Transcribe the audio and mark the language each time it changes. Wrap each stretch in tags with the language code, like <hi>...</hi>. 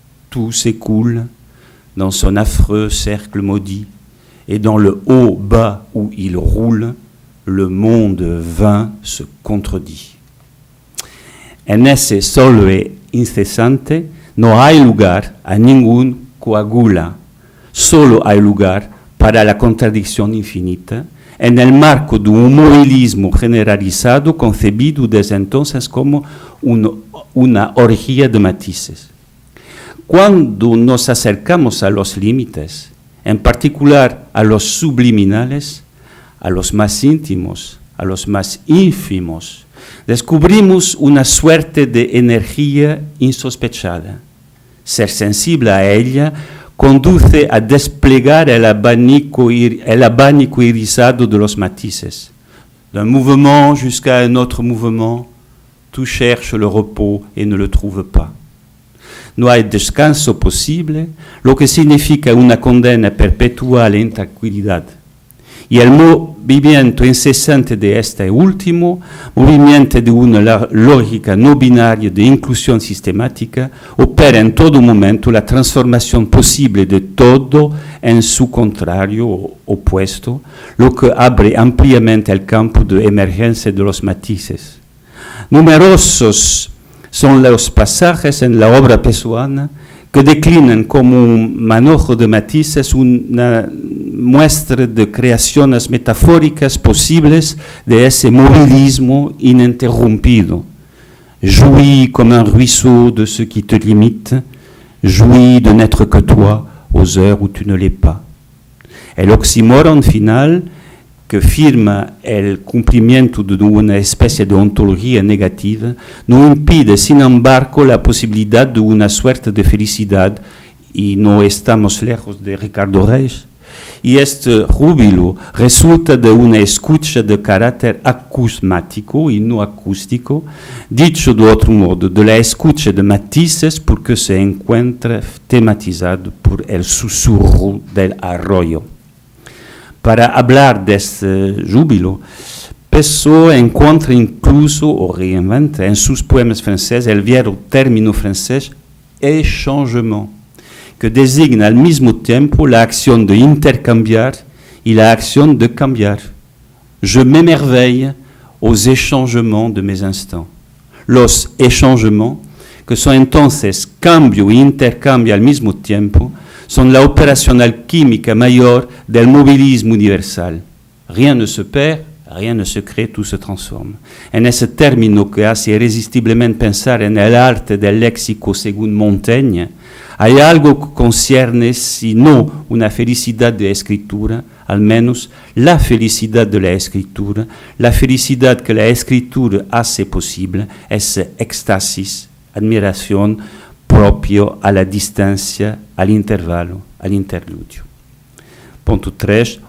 <fr>Tout s'écoule dans son affreux cercle maudit, et dans le haut-bas où il roule, le monde vain se contredit.</fr> <es>En ese solve incesante no hay lugar a ningún coagula, solo hay lugar para la contradicción infinita, en el marco de un movilismo generalizado concebido desde entonces como una orgía de matices. Cuando nos acercamos a los límites, en particular a los subliminales, a los más íntimos, a los más ínfimos, descubrimos una suerte de energía insospechada. Ser sensible a ella conduce a desplegar el abanico irisado de los matices.</es> <fr>D'un mouvement jusqu'à un autre mouvement, tout cherche le repos et ne le trouve pas.</fr> <es>No hay descanso posible, lo que significa una condena perpetua a la intranquilidad. Y el movimiento incesante de este último, movimiento de una lógica no binaria de inclusión sistemática, opera en todo momento la transformación posible de todo en su contrario o opuesto, lo que abre ampliamente el campo de emergencia de los matices. Numerosos son los pasajes en la obra pessoana que declinan como un manojo de matices una muestra de creaciones metafóricas posibles de ese movilismo ininterrumpido.</es> <fr>Jouis comme un ruisseau de ce qui te limite, jouis de n'être que toi aux heures où tu ne l'es pas.</fr> <es>El oxímoron final que firma el cumplimiento de una especie de ontología negativa, no impide, sin embargo, la posibilidad de una suerte de felicidad, y no estamos lejos de Ricardo Reis, y este júbilo resulta de una escucha de carácter acusmático y no acústico, dicho de otro modo, de la escucha de matices porque se encuentra tematizado por el susurro del arroyo. Para hablar de este júbilo, Pessoa encuentra incluso o reinventa en sus poemas franceses el viejo término francés échangement, que designa al mismo tiempo la acción de intercambiar y la acción de cambiar.</es> <fr>Je m'émerveille aux échangements de mes instants.</fr> <es>Los échangements, que son entonces cambio e intercambio al mismo tiempo, son la operación alquímica mayor del movilismo universal.</es> <fr>Rien ne se perd, rien ne se crée, tout se transforma.</fr> <es>En ese término que hace irresistiblemente pensar en el arte del léxico según Montaigne, hay algo que concierne, si no una felicidad de escritura, al menos la felicidad de la escritura, la felicidad que la escritura hace posible, ese éxtasis, admiración, propio a la distancia, al intervalo, al interludio. Punto 3.</es>